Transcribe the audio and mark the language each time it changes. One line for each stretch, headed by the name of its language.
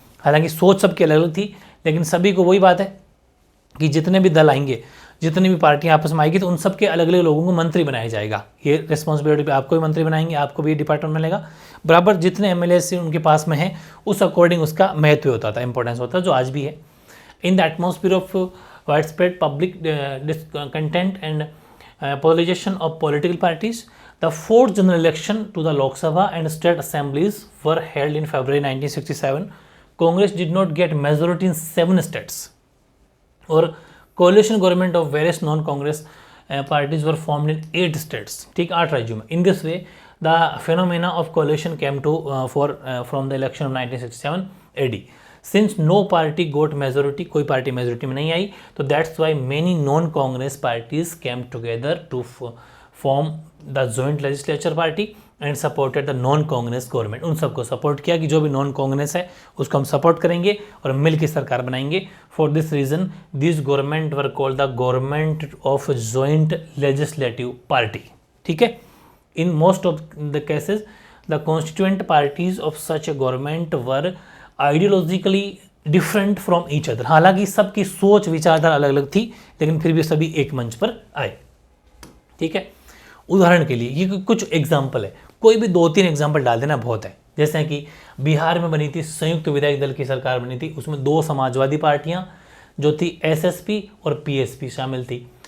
Hindi: हालांकि सोच सबकी अलग अलग थी, लेकिन सभी को वही बात है कि जितने भी दल आएंगे, जितनी भी पार्टियां आपस में आएगी, तो उन सबके अलग अलग लोगों को मंत्री बनाया जाएगा। ये रिस्पॉन्सिबिलिटी पे आपको भी मंत्री बनाएंगे, आपको भी डिपार्टमेंट मिलेगा। बराबर जितने एमएलए उनके पास में है, उस अकॉर्डिंग उसका महत्व होता था, इंपॉर्टेंस होता है, जो आज भी है।
English: In the atmosphere of wide spread public content and polarization of political parties, the fourth general election to the Lok Sabha and state assemblies were held in February 1967. Congress did not get majority in 7 states, or coalition government of various non-Congress parties were formed in 8 states.
Hindi: ठीक 8 राज्यों में.
English: In this way, the phenomena of coalition came to from the election of 1967 AD. Since no party got majority,
Hindi: कोई party majority में नहीं आई, तो
English: that's why many non-Congress parties came together to form the joint legislature party and supported the non-Congress government.
Hindi: उन सबको support किया कि जो भी नॉन कांग्रेस है उसको हम सपोर्ट करेंगे और मिल के सरकार बनाएंगे।
English: For this reason, these government were called the government of joint legislative party.
Hindi: ठीक है?
English: In most of the cases, the constituent parties of such a government were ideologically different from each other.
Hindi: हालांकि सबकी सोच विचारधारा अलग अलग थी, लेकिन फिर भी सभी एक मंच पर आए। ठीक है, उदाहरण के लिए ये कुछ एग्जाम्पल है, कोई भी 2-3 एग्जाम्पल डाल देना बहुत है। जैसे कि बिहार में बनी थी संयुक्त विधायक दल की सरकार बनी थी, उसमें 2 समाजवादी पार्टियां जो थी एसएसपी और पीएसपी शामिल थी।